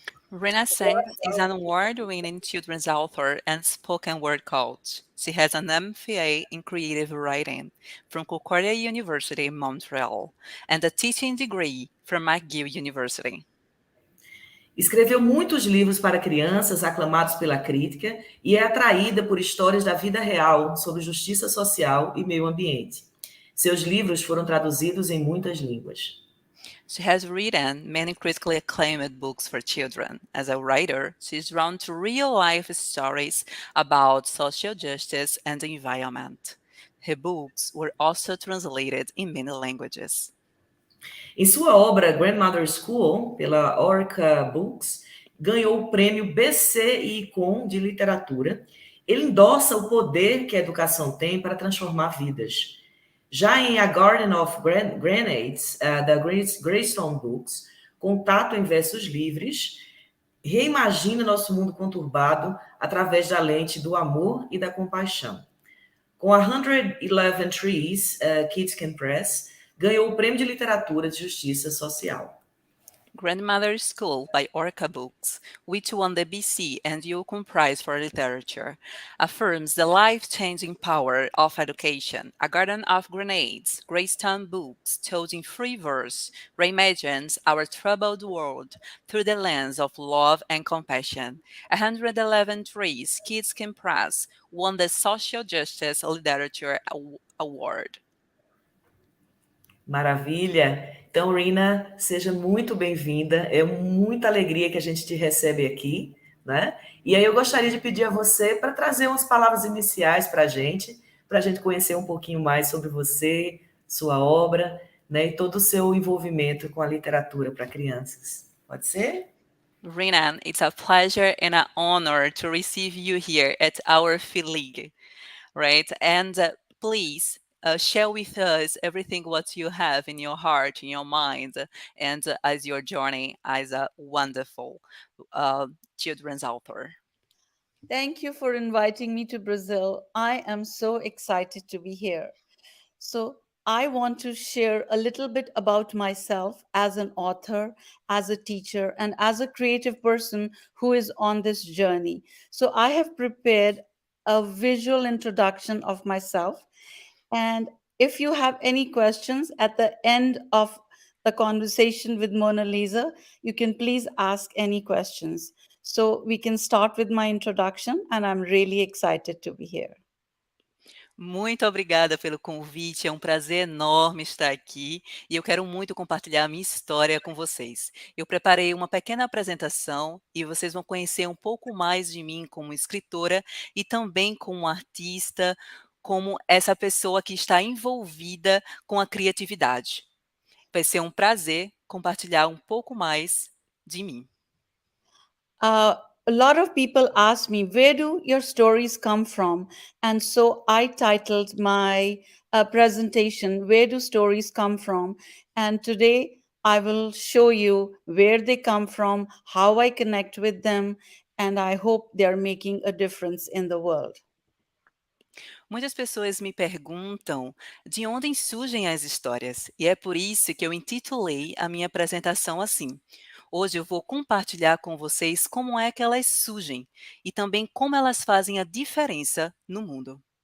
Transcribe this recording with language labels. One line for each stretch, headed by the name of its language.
English: Rina Singh is an award-winning children's author and spoken word coach. She has an MFA in creative writing from Concordia University, Montreal, and a teaching degree from McGill University.
Portuguese: Escreveu muitos livros para crianças, aclamados pela crítica, e é atraída por histórias da vida real sobre justiça social e meio ambiente. Seus livros foram traduzidos em muitas línguas.
English: She has written many critically acclaimed books for children. As a writer, she is drawn to real-life stories about social justice and the environment. Her books were also translated in many languages.
Portuguese: Em sua obra Grandmother School, pela Orca Books, ganhou o prêmio BC&Com de literatura. Ele endossa o poder que a educação tem para transformar vidas. Já em A Garden of Grenades, da Greystone Books, Contato em Versos Livres, reimagina nosso mundo conturbado através da lente do amor e da compaixão. Com a 111 Trees, Kids Can Press, ganhou o Prêmio de Literatura de Justiça Social.
English: Grandmother School by Orca Books, which won the BC and UCOM Prize for Literature, affirms the life-changing power of education. A Garden of Grenades, Greystone Books, told in free verse, reimagines our troubled world through the lens of love and compassion. 111 Trees, Kids Can Press, won the Social Justice Literature Award.
Portuguese: Maravilha! Então, Rina, seja muito bem-vinda. É muita alegria que a gente te recebe aqui, né? E aí eu gostaria de pedir a você para trazer umas palavras iniciais para a gente conhecer um pouquinho mais sobre você, sua obra, né? E todo o seu envolvimento com a literatura para crianças. Pode ser?
English: Rina, it's a pleasure and an honor to receive you here at our Filig, right? And please, share with us everything what you have in your heart, in your mind, and as your journey as a wonderful children's author. Thank you for inviting me to Brazil. I am so excited to be here. So, I want to share a little bit about myself as an author, as a teacher, and as a creative person who is on this journey. So, I have prepared a visual introduction of myself. And if you have any questions at the end of the conversation with Monaliza, you can please ask any questions. So we can start with my introduction, and I'm really excited to be here.
Portuguese: Muito obrigada pelo convite, é um prazer enorme estar aqui e eu quero muito compartilhar a minha história com vocês. Eu preparei uma pequena apresentação e vocês vão conhecer um pouco mais de mim como escritora e também como artista, como essa pessoa que está envolvida com a criatividade. Vai ser um prazer compartilhar um pouco mais de mim.
English: A lot of people ask me, where do your stories come from? And so I titled my presentation, Where Do Stories Come From? And today I will show you where they come from, how I connect with them, and I hope they're making a difference in the world.
Portuguese: Muitas pessoas me perguntam de onde surgem as histórias, e é por isso que eu intitulei a minha apresentação assim. Hoje eu vou compartilhar com vocês como é que elas surgem e também como elas fazem a diferença no mundo.